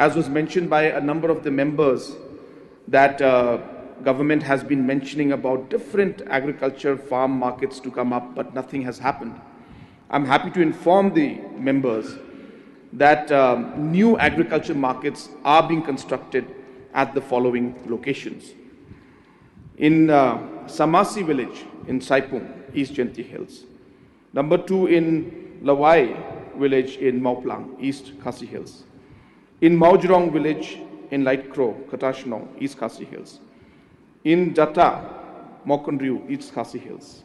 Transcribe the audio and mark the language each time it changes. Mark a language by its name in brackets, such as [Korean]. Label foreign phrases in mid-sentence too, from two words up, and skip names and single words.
[English] as was mentioned by a number of the members, that government has been mentioning about different agriculture farm markets to come up, but nothing has happened. I'm happy to inform the members that new agriculture markets are being constructed at the following locations. In Samasi village in Saipung, East Genti Hills. Number 2 in Lawai village in Mauplang, East Khasi Hills. In Maujrong village in Light Crow, Katashnong, East Khasi Hills. In Jata, Mokondriu, East Khasi Hills.